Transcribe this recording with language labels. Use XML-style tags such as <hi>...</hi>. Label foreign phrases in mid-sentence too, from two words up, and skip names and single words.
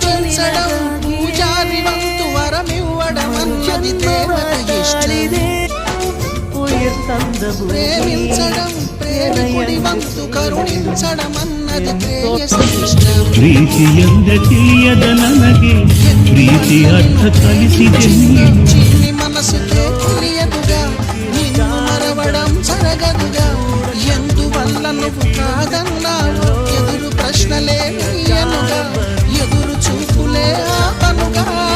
<te>ప్రేమించడం పూజారి వంతు వరమివ్వడం అన్నది దేవత ఇష్టం. ప్రేమించడం ప్రేమికుడి వంతు కరుణించడం అన్నది ప్రేయసి ఇష్టం.</te> <kn>ಪ್ರೀತಿ ಎಂದ ತಿಳಿಯದ ನನಗೆ ಪ್ರೀತಿ ಅರ್ಥ ಕಲಿಸಿದೆ</kn> <te>చిన్ని మనసుకే తెలియదుగా నిన్ను మరవడం జరగదుగా. ఎందువల్ల నువ్వు కాదన్నావు ఎదురు ప్రశ్నలే నీయనుగా ఎదురు చూపులే ఆపనుగా.</te>